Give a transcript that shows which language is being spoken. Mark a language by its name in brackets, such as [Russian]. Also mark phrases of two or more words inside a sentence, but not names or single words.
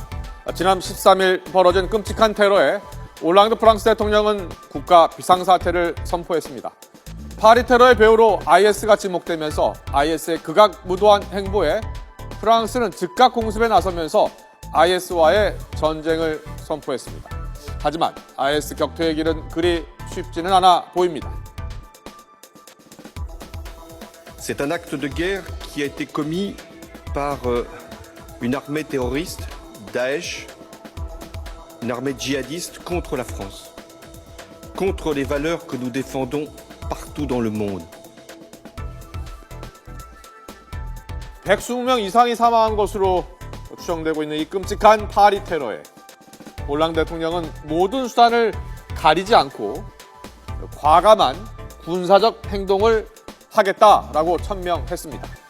[Korean] 지난 13일 벌어진 끔찍한 테러에 올랑드 프랑스 대통령은 국가 비상사태를 선포했습니다. 파리 테러의 배후로 IS가 지목되면서 IS의 극악무도한 행보에 프랑스는 즉각 공습에 나서면서 IS와의 전쟁을 선포했습니다. 하지만 IS 격퇴의 길은 그리 쉽지는 않아 보입니다. [French] C'est un acte de guerre qui a été commis par une armée terroriste, Daesh, une armée djihadiste contre la France, contre les valeurs que nous défendons partout dans le monde. [Korean] 120명 이상이 사망한 것으로 추정되고 있는 이 끔찍한 파리 테러에 올랑드 대통령은 모든 수단을 가리지 않고 과감한 군사적 행동을 하겠다라고 천명했습니다.